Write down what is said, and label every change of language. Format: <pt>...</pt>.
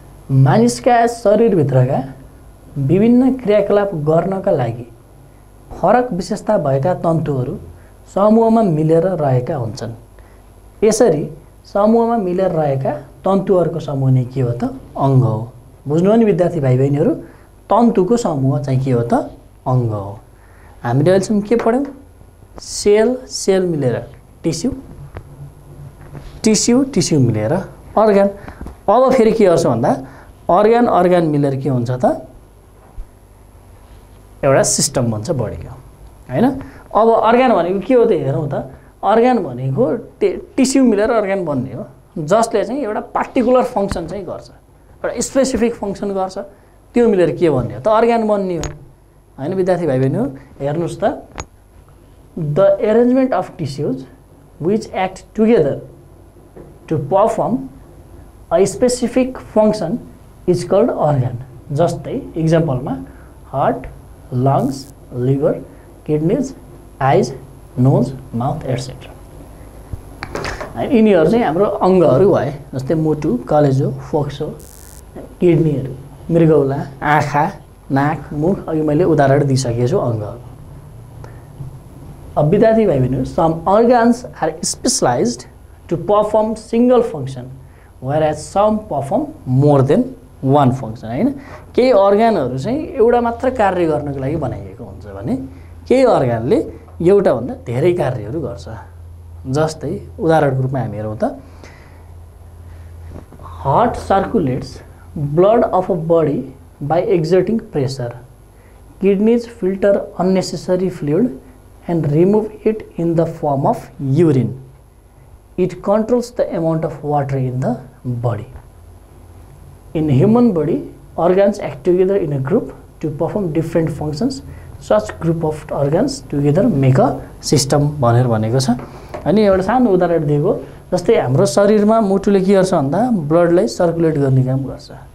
<ne>मानिसका शरीरभित्रका विभिन्न क्रियाकलाप गर्नका लागि फरक विशेषता भएका तन्तुहरू समूहमा मिलेर रहेका हुन्छन्। यसरी समूहमा मिलेर रहेका तन्तुहरूको समूह नै के हो त? अङ्ग हो। बुझ्नु नि विद्यार्थी भाइ बहिनीहरू, तन्तुको समूह चाहिँ के हो त? अङ्ग हो। हामीले अहिलेसम्म के पढ्यौँ? सेल सेल मिलेर टिस्यु, टिस्यु टिस्यु मिलेर अर्गान। अब फेरि के गर्छ भन्दा अर्गान अर्गान मिलेर के हुन्छ त? एउटा सिस्टम बन्छ बडीको हैन। अब अर्गान भनेको के हो त? हेरौँ त अर्गान भनेको टिस्यु मिलेर अर्गान बन्ने हो, जसले चाहिँ एउटा पार्टिकुलर फङ्सन चाहिँ गर्छ, एउटा स्पेसिफिक फङ्सन गर्छ। त्यो मिलेर के बन्ने हो त? अर्गान बन्ने हो हैन विद्यार्थी भाइ बहिनी।</ne> <en>हेर्नुहोस् त the arrangement of tissues which act together to perform a specific function is called organ. जस्तै इक्जाम्पलमा heart, lungs, liver, kidneys, eyes, nose, mouth etcetera.</en> <ne>यिनीहरू चाहिँ हाम्रो अङ्गहरू भए। जस्तै मुटु, कलेजो, फोक्सो, किडनीहरू, मृगौला, आँखा, नाक, मुख। अघि मैले उदाहरण दिइसकेको छु अङ्गहरू। अब विद्यार्थी भाइ बहिनी,</ne> <en>Some organs are specialised to perform single function, whereas some perform more than one function.</en> <ne>हैन, केही अर्गानहरु चाहिँ एउटा मात्र कार्य गर्नको लागि बनाइएको हुन्छ भने केही अर्गानले एउटा भन्दा धेरै कार्यहरु गर्छ। जस्तै उदाहरणको रूपमा हामी हेरौँ त,</ne> <en>heart circulates blood of a body by exerting pressure. Kidneys filter unnecessary fluid and remove it in the form of urine. It controls the amount of water in the body. In human body, organs act together in a group to perform different functions. Such group of organs together make a system</en> <ne>भनेर भनेको छ। अनि एउटा सानो उदाहरण दिएको, जस्तै हाम्रो शरीरमा मुटुले के गर्छ भन्दा ब्लडलाई सर्कुलेट गर्ने काम गर्छ।</ne>